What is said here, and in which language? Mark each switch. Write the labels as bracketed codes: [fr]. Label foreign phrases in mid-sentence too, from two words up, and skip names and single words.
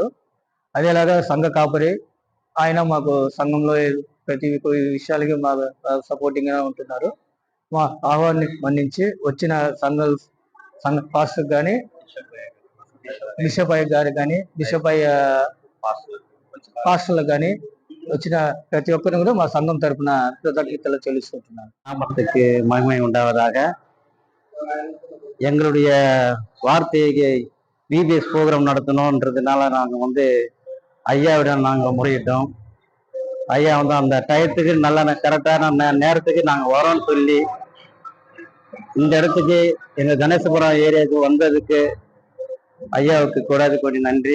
[te] అదేలాగా సంఘ కాపరి ఆయన మాకు సంఘంలో ప్రతి విషయాలకి మా సపోర్టింగ్ గా ఉంటున్నారు. మా ఆహ్వాన్ని మన్నించి వచ్చిన సంఘ పాస్టర్ కానీ, బిషప్ అయ్య గారు కానీ, బిషప్ అయ్య పాస్టర్లకు కానీ వచ్చిన ప్రతి ఒక్కరిని కూడా మా సంఘం తరఫున கృதజ్ఞతలు చెల్లిస్తుంటున్నాను. [ta] நாமத்துக்கு மகிமை உண்டாவதாக. எங்களுடைய வார்த்தையை விபிஎஸ் ப்ரோக்ராம் நடத்தணுன்றதுனால நாங்கள் ஐயாவிடம் நாங்கள் முறையிட்டோம். ஐயா அந்த டயத்துக்கு நல்ல கரெக்டான நேரத்துக்கு நாங்கள் வரோம்னு சொல்லி இந்த இடத்துக்கு எங்கள் கணேசபுரம் ஏரியாவுக்கு வந்ததுக்கு ஐயாவுக்கு கூடாது கோடி நன்றி.